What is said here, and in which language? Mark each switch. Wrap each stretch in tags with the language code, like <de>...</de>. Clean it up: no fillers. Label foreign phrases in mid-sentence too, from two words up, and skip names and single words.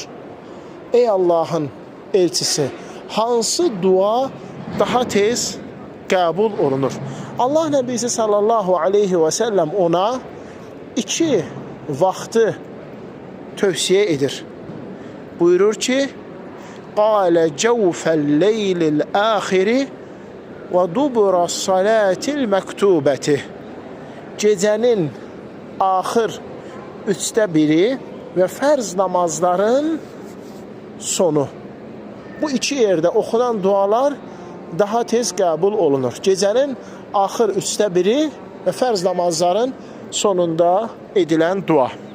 <az>Ey Allahın elçisi, hansı dua daha tez qəbul olunur? Allah Nəbisi</az> <ar>صلى الله عليه وسلم</ar> <az>ona iki vaxtı tövsiyə edir. Buyurur ki,</az> <ar>قال جوف الليل الآخر ودبر الصلاة المكتوبة.</ar> <az>Gecənin axır 1/3 və fərz namazların sonu. Bu iki yerdə oxunan dualar daha tez qəbul olunur. Gecənin axır 1/3 və fərz namazların sonunda edilən dua.</az>